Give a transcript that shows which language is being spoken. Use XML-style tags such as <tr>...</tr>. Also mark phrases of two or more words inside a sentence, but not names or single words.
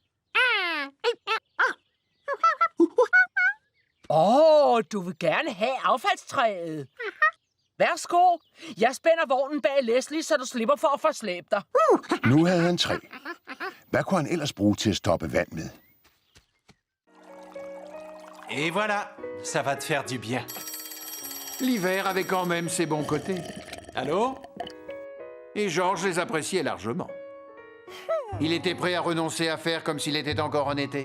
<da>Du vil gerne have affaldstræet. Værsgo. Jeg spænder vognen bag Leslie, så du slipper for at forslæbe dig. Nu havde han træ. Hvad kunne han ellers bruge til at stoppe vand med?</da> <fr>Et voilà, ça va te faire du bien. L'hiver avait quand même ses bons côtés. Allô? Et Georges les appréciait largement. Il était prêt à renoncer à faire comme s'il était encore en été.</fr>